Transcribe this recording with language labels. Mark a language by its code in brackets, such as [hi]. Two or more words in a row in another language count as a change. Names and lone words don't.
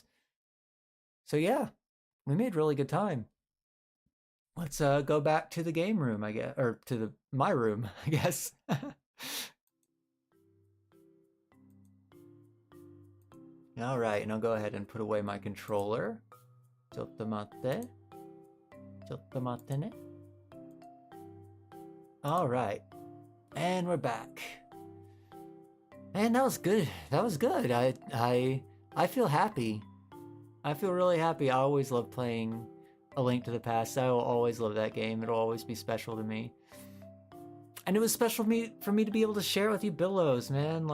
[en] So yeah, we made really good time. Let's go back to the game room, I guess, or to my room, I guess. All right, and I'll go ahead and put away my controller. [ja] ちょっと待って。ちょっと待ってね. [en] All right, and we're back. Man, that was good. That was good. I feel happy. I feel really happy. I always love playing A Link to the Past. I will always love that game. It'll always be special to me. And it was special for me to be able to share it with you, Billows, man.